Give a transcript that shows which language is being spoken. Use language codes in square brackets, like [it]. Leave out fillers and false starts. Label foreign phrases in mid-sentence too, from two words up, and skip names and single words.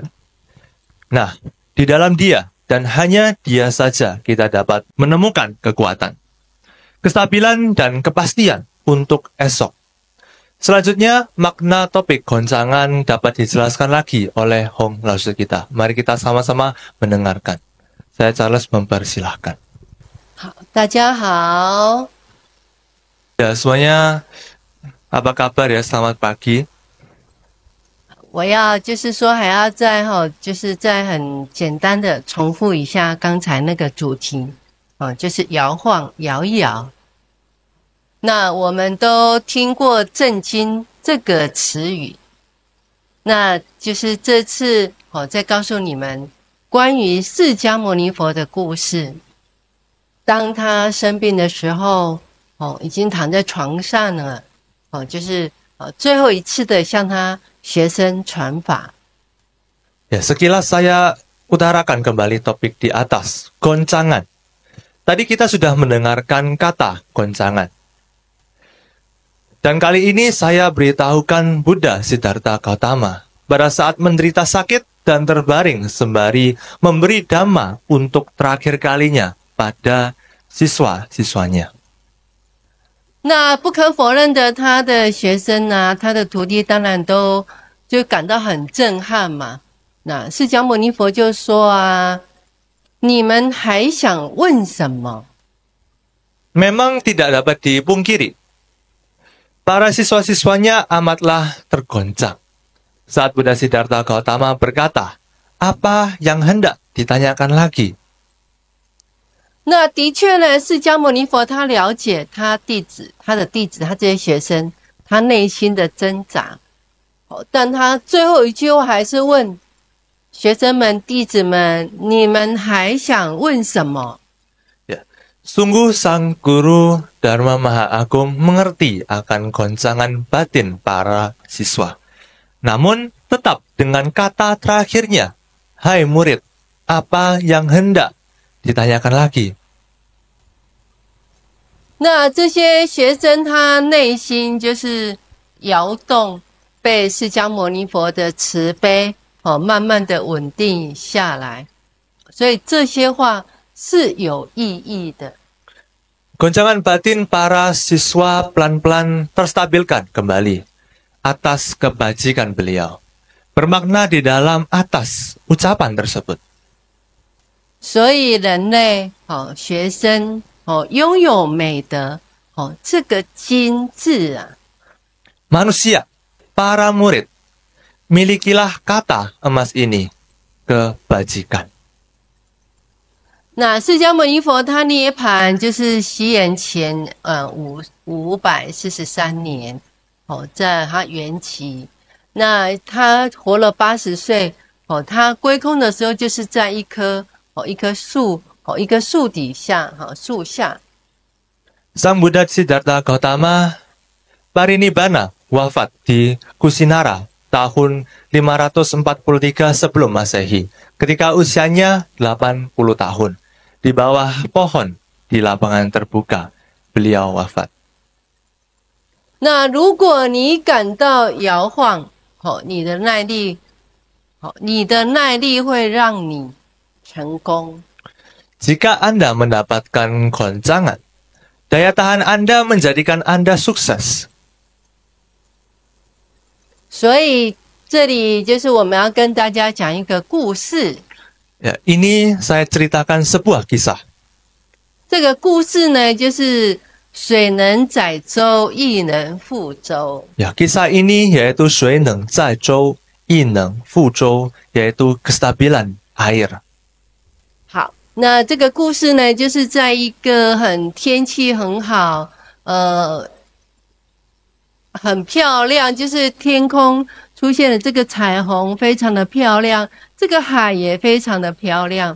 [id] Nah, di dalam Dia dan hanya Dia saja kita dapat menemukan kekuatan, kestabilan dan kepastian untuk esok. Selanjutnya, makna topik goncangan dapat dijelaskan lagi oleh Hong Lause kita. Mari kita sama-sama mendengarkan. Saya Charles mempersilahkan. [zh] 好，大家好。 [id] Ya, semuanya apa kabar ya? Selamat pagi. [zh] 我要就是说还要就是再很简单的重复一下刚才那个主题，就是摇晃摇一摇。那我们都听过震惊这个词语，那就是这次再告诉你们关于释迦牟尼佛的故事。当他生病的时候，已经躺在床上了，就是最后一次的向他学生传法。 [id] Ya, sekilas saya utarakan kembali topik di atas, goncangan. Tadi kita sudah mendengarkan kata goncangan. Dan kali ini saya beritahukan Buddha Siddhartha Gautama pada saat menderita sakit dan terbaring sembari memberi dhamma untuk terakhir kalinya pada siswa-siswanya. [zh] 那不可否认的，他的学生啊，他的徒弟当然都就感到很震撼嘛。那释迦牟尼佛就说啊，你们还想问什么？ [id] Memang tidak dapat dipungkiri, para siswa-siswanya amatlah tergoncang saat Buddha Siddhartha Gautama berkata, apa yang hendak ditanyakan lagi? [zh] 那的确呢，释迦牟尼佛他了解他弟子、他这些学生，他内心的挣扎。但他最后一句话还是问学生们、弟子们：你们还想问什么？ [id] Ya, sungguh Sang Guru Dharma Maha Agung mengerti akan goncangan batin para siswa. Namun tetap dengan kata terakhirnya, hai murid, apa yang hendak ditanyakan lagi? [zh] 那这些学生他内心就是摇动，被释迦牟尼佛的慈悲慢慢的稳定下来，所以这些话是有意义的。 [id] Goncangan batin para siswa pelan-pelan terstabilkan kembali atas kebajikan beliau. Bermakna di dalam atas ucapan tersebut. [zh] 所以人类学生拥有美德这个金字啊， [id] Manusia, para murid, milikilah kata emas ini, kebajikan. [zh] 那释迦牟尼佛他涅槃就是西元前543年在他元期，那他活了80岁他归空的时候就是在一棵树一个树底下树下。 [id] Sang Buddha Siddhartha Gautama parinibbana wafat di Kusinara tahun 543 sebelum Masehi ketika usianya 80 tahun. Di bawah pohon di lapangan terbuka, beliau wafat. [zh] 那如果你感到摇晃你的耐力会让你成功。 [id] Jika Anda mendapatkan goncangan, daya tahan Anda menjadikan Anda sukses. [zh] 所以这里就是我们要跟大家讲一个故事。 [id] Ya, ini saya ceritakan sebuah kisah. [zh] 这个故事呢，就是水能载舟，亦能覆舟。 [id] Ya, kisah ini yaitu [zh] 水能载舟，亦能覆舟, [id] yaitu kestabilan air. [zh] 好，那这个故事呢，就是在一个天气很好，很漂亮，就是天空出现了这个彩虹，非常的漂亮，这个海也非常的漂亮。